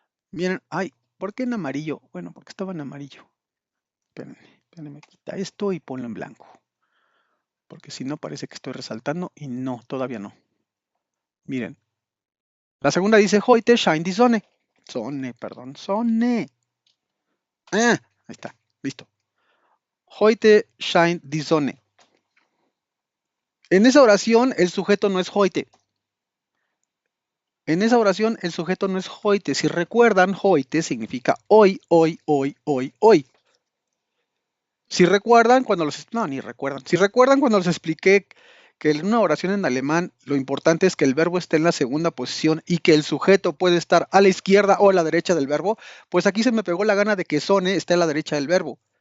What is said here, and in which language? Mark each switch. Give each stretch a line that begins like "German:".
Spanish: Miren, ay, ¿por qué en amarillo? Bueno, porque estaba en amarillo. Espérenme, quita esto y ponlo en blanco. Porque si no parece que estoy resaltando y no, todavía no. Miren. La segunda dice
German: heute scheint die Sonne. Sonne.
Spanish: Ah, ahí está, listo.
German: Heute scheint die Sonne.
Spanish: En esa oración el sujeto no es heute. En esa oración el sujeto no es heute. Si recuerdan, heute significa hoy, hoy, hoy, hoy, hoy. Si recuerdan cuando los... No, ni recuerdan. Si recuerdan cuando les expliqué que en una oración en alemán lo importante es que el verbo esté en la segunda posición y que el sujeto puede estar a la izquierda o a la derecha del verbo, pues aquí se me pegó la gana de que Sonne esté a la derecha del verbo.